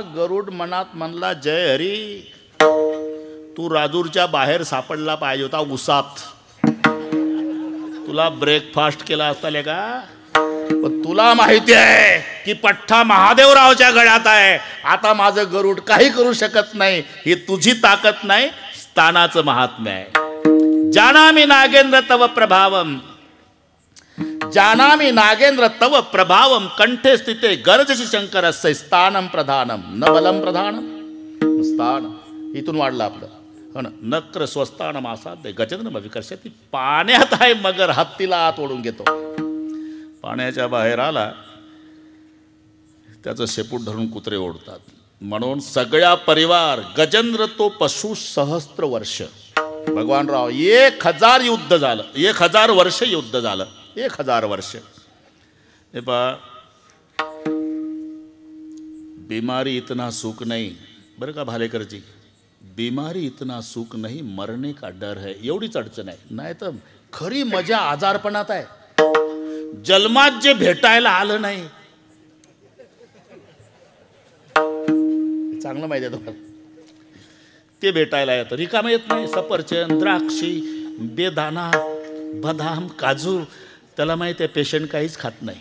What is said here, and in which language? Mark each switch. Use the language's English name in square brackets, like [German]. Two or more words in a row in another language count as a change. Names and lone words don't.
[Marathi] गरुड मनात म्हणला जय हरी, तू राजूरच्या बाहेर सापडला पाहिजे होता उसात. तुला ब्रेकफास्ट केला असता ले का. पण तुला माहिती आहे की पठ्ठा महादेवरावच्या गळ्यात आहे. आता माझं गरुड काही करू शकत नाही. ही तुझी ताकद नाही, स्थानाचं महात्म्य आहे. [Sanskrit] जानामि नागेंद्र तव प्रभावम, जानामि नागेंद्र तव प्रभावम, कंठे स्थिते गर्जसी शंकरस्य स्थानम प्रधानम, न बलम प्रधानम स्थान. [Marathi] इथून वाढलं आपलं, हो ना. [Sanskrit] नक्र स्वस्तानम आसाद्य गजेंद्र विकर्षती. [Marathi] पाण्यात आहे मगर, हत्तीला आत ओढून घेतो. पाण्याच्या बाहेर आला त्याचं शेपूट धरून कुत्रे ओढतात. म्हणून सगळ्या परिवार, गजेंद्र तो पशु सहस्त्र वर्ष. भगवान राव 1000 युद्ध झालं, 1000 वर्ष युद्ध झालं, 1000 वर्ष. हे पहा, [Hindi] बीमारी इतना सुख नहीं, [Marathi] बरं का भालेकरजी, [Hindi] बीमारी इतना सुख नहीं, मरने का डर है. [Marathi] एवढीच अडचण आहे. नाही तर खरी मजा आजारपणात आहे. जन्मात जे भेटायला आलं नाही, चांगलं माहिती आहे तुम्हाला, ते भेटायला येतं. रिकामं येत नाही. सफरचंद, द्राक्षी, बेदाना, बदाम, काजू, त्याला माहिती आहे पेशंट काहीच खात नाही.